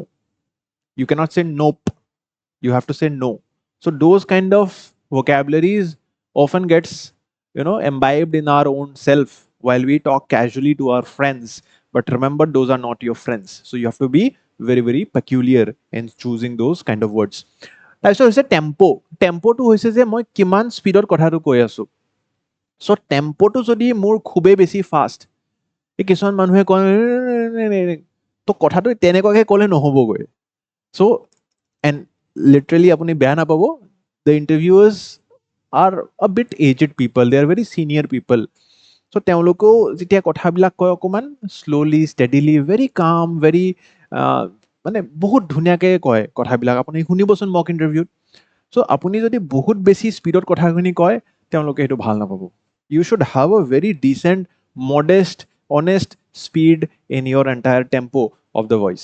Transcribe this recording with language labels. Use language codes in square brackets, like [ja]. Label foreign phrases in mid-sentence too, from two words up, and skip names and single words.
[en] You cannot say nope. You have to say no. So those kind of vocabularies often gets, imbibed in our own self while we talk casually to our friends. But remember, those are not your friends. So you have to be very, very peculiar in choosing those kind of words. [as] তাৰপিছত হৈছে টেম্পো। টেম্পোটো হৈছে যে মই কিমান স্পীডত কথাটো কৈ আছোঁ। চ' টেম্পোটো যদি মোৰ খুবেই বেছি ফাষ্ট, কিছুমান মানুহে কয় তো কথাটো তেনেকুৱাকে ক'লে নহ'বগৈ। [en] So, and literally [as] আপুনি বেয়া নাপাব, [en] the interviewers are a bit aged people, they are very senior people. [as] So তেওঁলোকেও যেতিয়া কথাবিলাক কয় অকণমান [en] slowly steadily very calm very [as] মানে বহুত ধুনীয়াকৈ কয় কথাবিলাক, আপুনি শুনিবচোন [en] mock interview. [as] চ' আপুনি যদি বহুত বেছি স্পীডত কথাখিনি কয় তেওঁলোকে সেইটো ভাল নাপাব। [en] You should have a very decent modest honest speed in your entire tempo of the voice.